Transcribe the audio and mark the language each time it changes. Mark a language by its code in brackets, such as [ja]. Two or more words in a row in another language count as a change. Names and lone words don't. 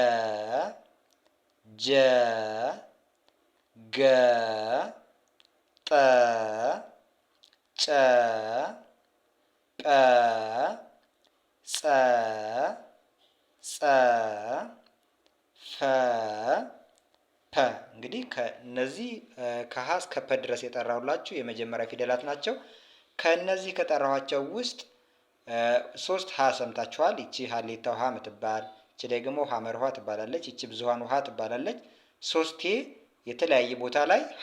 [am] ጀ ገ ጠ ጨ ጰ ጸ ጸ ፈ ፐ። እንግዲህ ከነዚህ ከሀ እስከ ፐ ድረስ የጠራሁላችሁ የመጀመሪያ ፊደላት ናቸው። ከነዚህ ከጠራኋቸው ውስጥ ሶስት ሀ ሰምታችኋል። ይቺ ሀሌታ ውሃ ምትባል፣ ይቺ ደግሞ ሀመር ውሃ ትባላለች፣ ይቺ ብዙሃን ውሃ ትባላለች። ሶስቴ የተለያየ ቦታ ላይ ሀ